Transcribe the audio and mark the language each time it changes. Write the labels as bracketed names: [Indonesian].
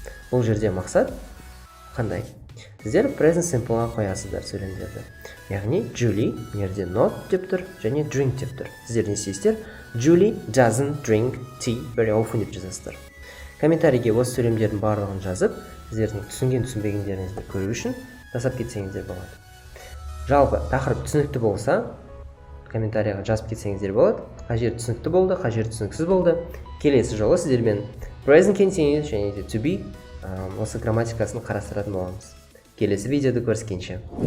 [Kazakh] Бұл жерде мақсат қандай? Сіздер present simple-ға қоясыздар сөйлемдерді. Яғни Julie мерде not деп тұр және drink деп тұр. Сіздер не істейсіздер? [English] Julie doesn't drink tea very often [Kazakh] деп жазасыздар. Комментарийге осы сөйлемдердің барлығын жазып, сіздердің түсінбегендеріңізді көру үшін жасап кетсеңіздер болады. Жалпы тақырып түсінікті болса, комментарийға жазып кетсеңіздер болады. Қай жер түсінікті болды, қай жер түсініксіз болды. Келесі жолы сіздермен present continuous және to be осы грамматикасын қарастыратын боламыз. Келесі видеода көріскенше.